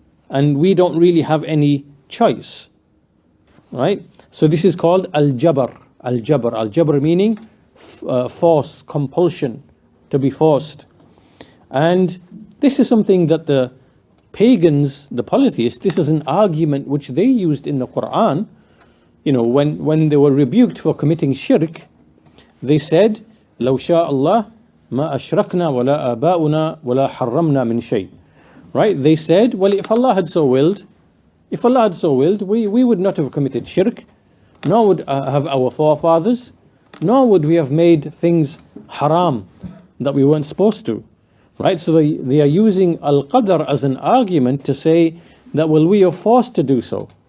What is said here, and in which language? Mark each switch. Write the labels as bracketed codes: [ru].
[en] And we don't really have any choice. Right? So this is called Al-Jabr. Al-Jabr. Al-Jabr meaning force, compulsion, to be forced. And this is something that the pagans, the polytheists, this is an argument which they used in the Quran. When they were rebuked for committing shirk, they said, [ar] لو شاء الله ما أشركنا ولا آباؤنا ولا حرمنا من شيء. [en] Right? They said, well, if Allah had so willed, we would not have committed shirk, nor would have our forefathers, nor would we have made things haram that we weren't supposed to. Right? So they are using Al-Qadr as an argument to say that, well, we are forced to do so.